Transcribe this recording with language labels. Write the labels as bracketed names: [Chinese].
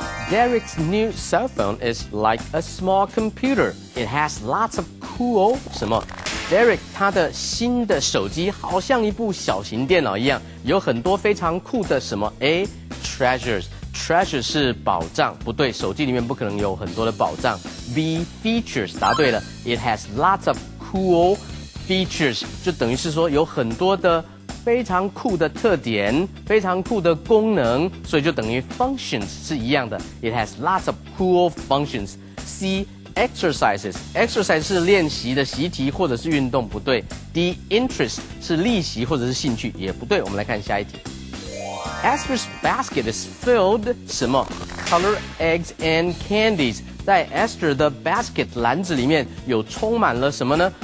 [English] Derek's new cell phone is like a small computer. It has lots of cool [Chinese] 什么？Derek 他的新的手机好像一部小型电脑一样，有很多非常酷的什么 A treasures 是宝藏，不对，手机里面不可能有很多的宝藏。 B features 答对了 ， [English] It has lots of cool features [Chinese] 就等于是说有很多的非常酷的特点，非常酷的功能，所以就等于 functions 是一样的。 [English] It has lots of cool functions。 [Chinese] C exercise 是练习的习题或者是运动，不对。 D interest 是历习或者是兴趣，也不对。我们来看下一题。 [English] Esther's basket is filled [Chinese] 什么 [English] color eggs and candies。 [Chinese] 在 Esther 的 basket 篮子里面有充满了什么呢？